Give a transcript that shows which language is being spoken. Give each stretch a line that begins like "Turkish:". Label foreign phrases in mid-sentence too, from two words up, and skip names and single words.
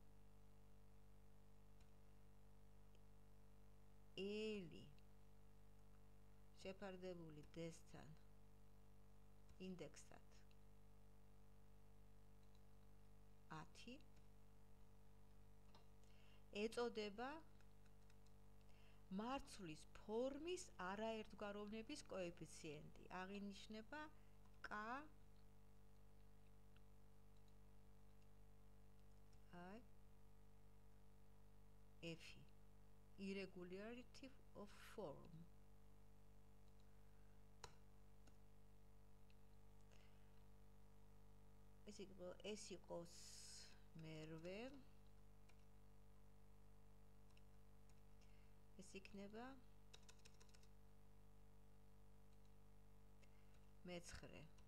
Georgian: L შეფარდებული D-სთან ინდექსად 10 ეწოდება მარცვლის ფორმის არაერთგვაროვნების კოეფიციენტი. აღინიშნება K F
English: irregularity of form.
Georgian: ეს იყოს მერვე, ეს იქნება მეცხრე.